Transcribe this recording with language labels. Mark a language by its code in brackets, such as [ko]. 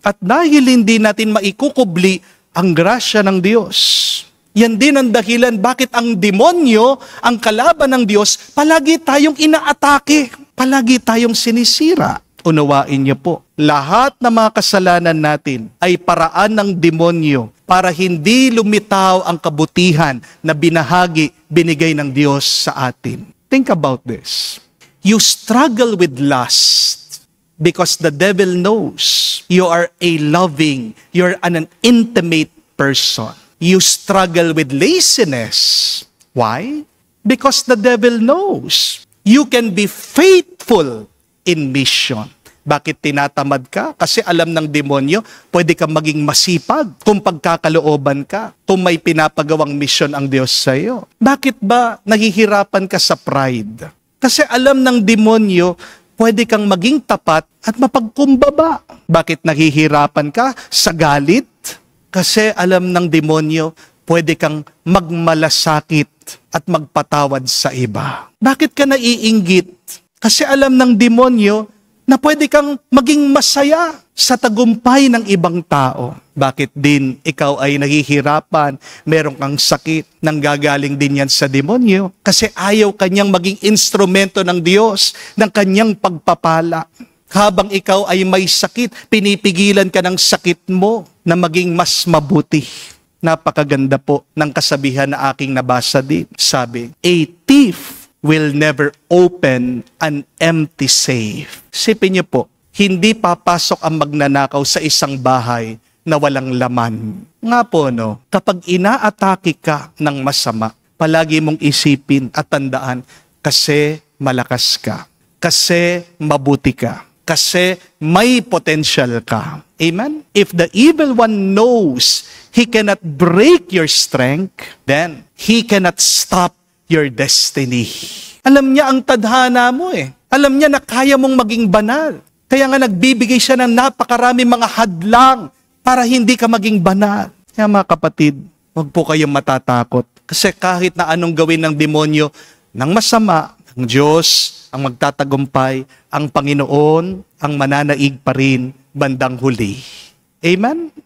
[tl] At dahil hindi natin maikukubli ang grasya ng Diyos, yan din ang dahilan bakit ang demonyo, ang kalaban ng Diyos, palagi tayong inaatake, palagi tayong sinisira. Unawain niyo po, lahat ng mga kasalanan natin ay paraan ng demonyo para hindi lumitaw ang kabutihan na binigay ng Diyos sa atin. [en] Think about this. You struggle with lust because the devil knows you are a loving, you're an intimate person. You struggle with laziness. Why? Because the devil knows you can be faithful in mission. [tl] Bakit tinatamad ka? Kasi alam ng demonyo, pwede kang maging masipag kung pagkakalooban ka, kung may pinapagawang mission ang Diyos sa iyo. Bakit ba nahihirapan ka sa pride? Kasi alam ng demonyo, pwede kang maging tapat at mapagkumbaba. Bakit nahihirapan ka sa galit? Kasi alam ng demonyo, pwede kang magmalasakit at magpatawad sa iba. Bakit ka naiinggit? Kasi alam ng demonyo na pwede kang maging masaya sa tagumpay ng ibang tao. Bakit din ikaw ay nahihirapan, meron kang sakit, nanggagaling din yan sa demonyo? Kasi ayaw kanyang maging instrumento ng Diyos, ng kanyang pagpapala. Habang ikaw ay may sakit, pinipigilan ka ng sakit mo na maging mas mabuti. Napakaganda po ng kasabihan na aking nabasa din. [en] Sabi, a thief will never open an empty safe. [tl] Sipin niyo po, hindi papasok ang magnanakaw sa isang bahay na walang laman. Nga po, no, kapag inaatake ka ng masama, palagi mong isipin at tandaan, kasi malakas ka, kasi mabuti ka, kasi may potential ka. Amen? [en] If the evil one knows he cannot break your strength, then he cannot stop your destiny. [tl] Alam niya ang tadhana mo eh. Alam niya na kaya mong maging banal. Kaya nga nagbibigay siya ng napakarami mga hadlang para hindi ka maging banal. Kaya mga kapatid, huwag po kayong matatakot. Kasi kahit na anong gawin ng demonyo, ng masama, ng Diyos, ang magtatagumpay, ang Panginoon, ang mananaig pa rin bandang huli. Amen?